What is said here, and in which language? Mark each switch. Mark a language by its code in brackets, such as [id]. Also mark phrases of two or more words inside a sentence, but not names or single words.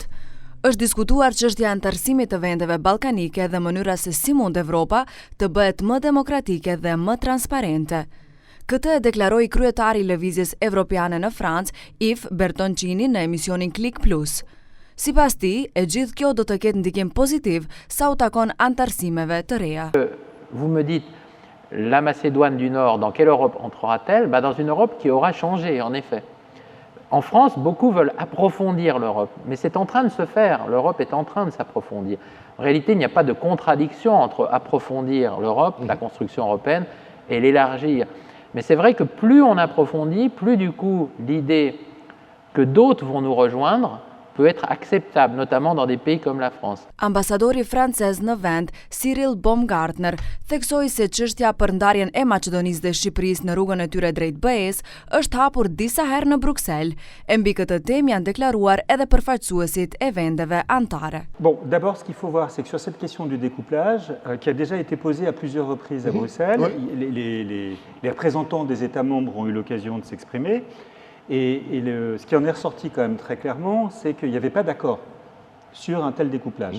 [sq] Është diskutuar çështja e antarësimit të vendeve ballkanike dhe mënyra se si mund Evropa të bëhet më demokratike dhe më transparente. Këtë e deklaroi kryetari i Lëvizjes Evropiane në Francë, Yves Bertoncini, në emisionin Klik Plus. Sipas tij, e gjithë kjo do të ketë ndikim pozitiv sa u takon antarësimeve të reja. [fr] Vous me dites, la Macédoine du Nord, dans quelle Europe entrera-t-elle? Dans une Europe qui aura changé, en effet. En France, beaucoup veulent approfondir l'Europe, mais c'est en train de se faire. L'Europe est en train de s'approfondir. En réalité, il n'y a pas de contradiction entre approfondir l'Europe, la construction européenne, et l'élargir. Mais c'est vrai que plus on approfondit, plus du coup l'idée que d'autres vont nous rejoindre peut être acceptable, notamment dans des pays comme la France. [sq] Ambasadori francez në vend, Cyril Baumgartner, theksoi se çështja për ndarjen e Maqedonisë dhe Shqipërisë në rrugën e tyre drejt BE-s është hapur disa herë në Bruxelles. E mbi këtë temë janë deklaruar edhe përfaqësuesit e vendeve anëtare. [fr] Bon, d'abord, ce qu'il faut voir, c'est que sur cette question du découplage, qui a déjà été posée à plusieurs reprises à Bruxelles, les représentants des États membres ont eu l'occasion de s'exprimer. Et ce qui en est ressorti quand même très clairement, c'est qu'il n'y avait pas d'accord sur un tel découplage.